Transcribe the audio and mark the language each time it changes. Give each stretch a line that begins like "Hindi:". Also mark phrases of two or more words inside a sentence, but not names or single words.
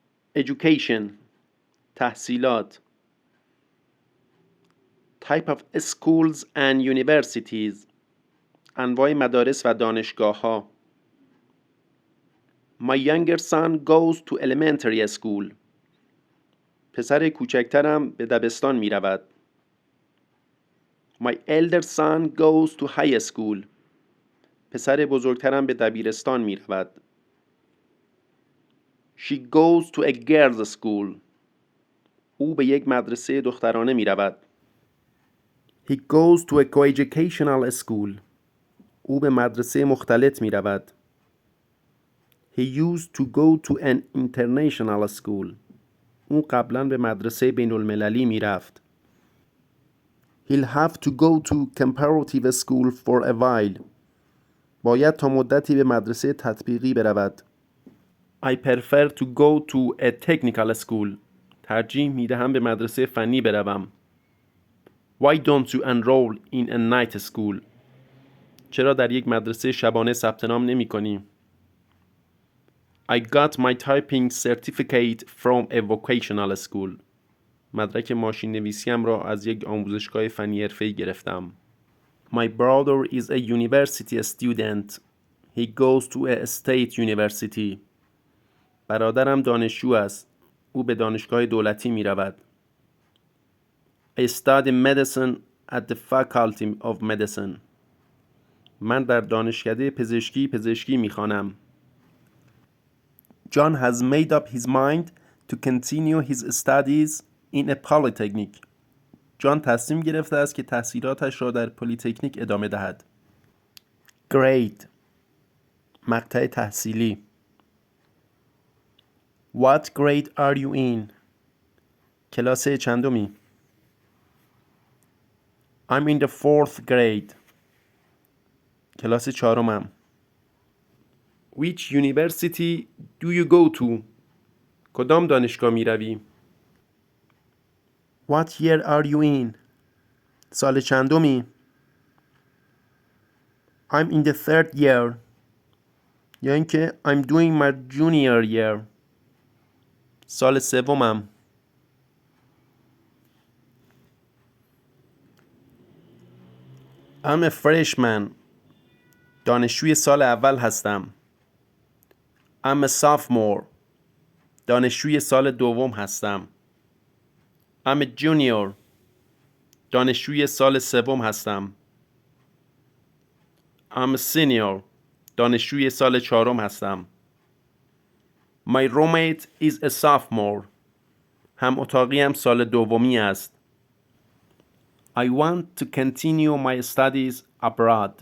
English: education تحصیلات type of schools and universities
Persian: انواع مدارس و دانشگاه‌ها
English: My younger son goes to elementary school
Persian: پسر کوچکترم به دبستان می رود.
English: My elder son goes to high school
Persian: پسر بزرگترم به دبیرستان می رود.
English: She goes to a girls school
Persian: او به یک مدرسه دخترانه می رود.
English: He goes to a coeducational school
Persian: او به مدرسه مختلط می رود.
English: He used to go to an international school
Persian: او قبلا به مدرسه بین المللی می رفت.
English: He'll have to go to comparative school for a while
Persian: باید تا مدتی به مدرسه تطبیقی برود.
English: I prefer to go to a technical school
Persian: ترجیح می دهم به مدرسه فنی بروم.
English: Why don't you enroll in a night school
Persian: چرا در یک مدرسه شبانه ثبت نام نمی کنی؟
English: I got my typing certificate from a vocational school
Persian: مدرک ماشین نویسیم را از یک آموزشگاه فنی حرفه‌ای گرفتم.
English: My brother is a university student. He goes to a state university.
Persian: برادرم دانشجو است. او به دانشگاه دولتی می رود.
English: I study medicine at the faculty of medicine.
Persian: من در دانشکده پزشکی می خوانم.
English: John has made up his mind to continue his studies in a polytechnic.
Persian: جان تصمیم گرفته است که تحصیلاتش را در پلی‌تکنیک ادامه دهد.
English: Grade
Persian: مقطع تحصیلی
English: What grade are you in؟
Persian: کلاس چندمی؟
English: I'm in the 4th grade.
Persian: کلاس چهارمم.
English: Which university do you go to؟
Persian: کدام دانشگاه می روی؟
English: What year are you in؟
Persian: سال چندمی؟
English: I'm in the 3rd year.
Persian: یا اینکه
English: I'm doing my junior year.
Persian: سال سومم.
English: I'm a freshman.
Persian: دانشجوی سال اول هستم.
English: I'm a sophomore.
Persian: دانشجوی سال دوم هستم.
English: I'm a junior.
Persian: دانشجوی سال سوم هستم.
English: I'm a senior.
Persian: دانشجوی سال چهارم هستم.
English: My roommate is a sophomore.
Persian: هم اتاقیم سال دومی است.
English: I want to continue my studies abroad.